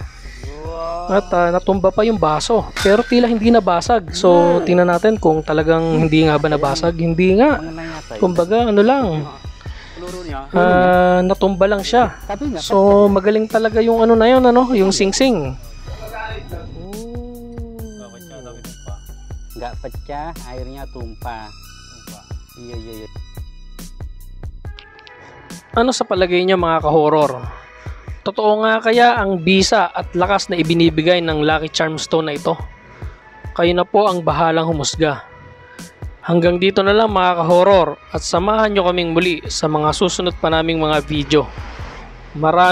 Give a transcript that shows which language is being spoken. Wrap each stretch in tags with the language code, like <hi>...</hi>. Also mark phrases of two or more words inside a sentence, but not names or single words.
<tl>At natumba pa yung baso, pero tila hindi nabasag. So tingnan natin kung talagang hindi nga ba nabasag. Hindi nga, kumbaga ano lang, natumba lang siya. So magaling talaga yung ano na yun, ano, yung singsing.</tl> <id>Nggak pecah, airnya tumpah. Iya, iya, iya.</id> <tl>Ano sa palagay niyo mga ka-horror? Totoo nga kaya ang bisa at lakas na ibinibigay ng Lucky Charm Stone na ito? Kayo na po ang bahalang humusga. Hanggang dito na lang mga ka-horror at samahan nyo kaming muli sa mga susunod pa naming mga video.</tl>